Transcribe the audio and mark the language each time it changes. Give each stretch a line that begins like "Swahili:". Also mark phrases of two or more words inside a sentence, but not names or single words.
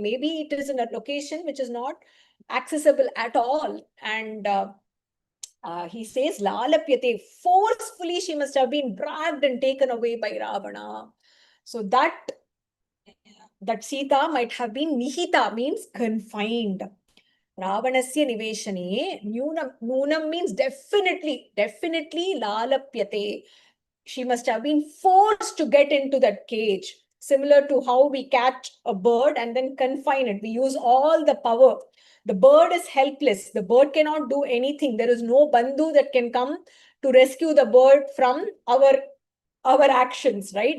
English: Maybe it is in a location which is not accessible at all. And he says, Lalapyate, forcefully she must have been dragged and taken away by Ravana. So that Sita might have been Nihita, means confined.
Sanskrit: Ravanasya niveshane, Noonam
English: means definitely
Sanskrit: Lalapyate.
English: She must have been forced to get into that cage. Similar to how we catch a bird and then confine it. We use all the power. The bird is helpless. The bird cannot do anything. There is no bandhu that can come to rescue the bird from our actions, right?